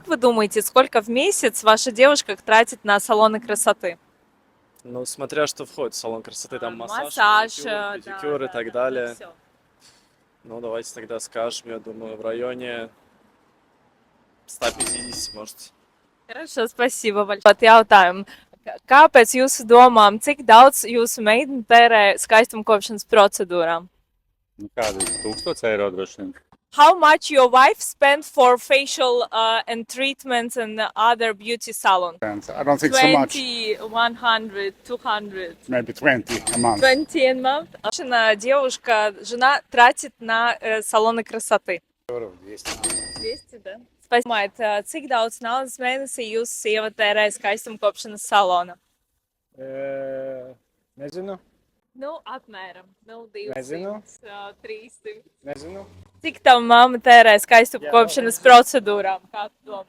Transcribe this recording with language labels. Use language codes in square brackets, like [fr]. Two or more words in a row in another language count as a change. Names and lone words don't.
[ru] вы думаете, сколько в месяц ваша девушка тратит на салоны красоты? Ну, смотря что входит в салон красоты, там массаж, Массаж, маникюр, да, педикюр и да, так да, далее. всё. Ну, давайте тогда скажем, я думаю, в районе 150, может. Хорошо, спасибо большое. [lv] Pat jautājumu, kāpēc jūsu domām, cik daudz jūsu meitene tērē skaistumkopšanas procedūrām? Nu, kādi 1000 eiro droši vien. [en] How much your wife spent for facial and treatments and other beauty salon? And I don't think so much. 20, 100, 200. Maybe 20 a month. 20 a month. [ru] Ваша девушка, жена тратит на салоны красоты. [en] Euro 200. [ru] 200, да? [lv] Spēcamājat, cik daudz naudas mēnesī jūsu sieva tērē skaistumkopšanas salonā? Nezinu, Nu, apmēram. Nu, 200, Nezinu. 300. nezinu. Cik tava mamma tērē skaistumkopšanas procedūrām? Kā tu domā?